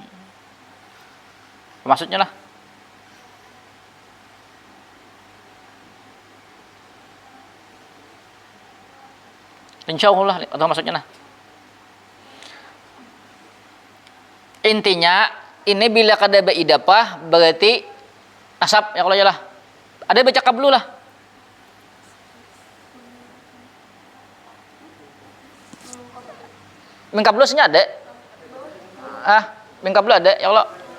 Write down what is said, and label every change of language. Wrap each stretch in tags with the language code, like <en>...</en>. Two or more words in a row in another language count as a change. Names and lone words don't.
<bjn>Maksudnya lah. Insyaallah atau maksudnya lah. Intinya ini bila kada ba idafah berarti nasab ya, kalau ya lah. Ada baca qablu lah.</bjn> <ar>Min qablu</ar> <bjn>sebenarnya ada.</bjn> <ar>Min qablu</ar> <bjn>ada</bjn> <ar>ya Allah.</ar>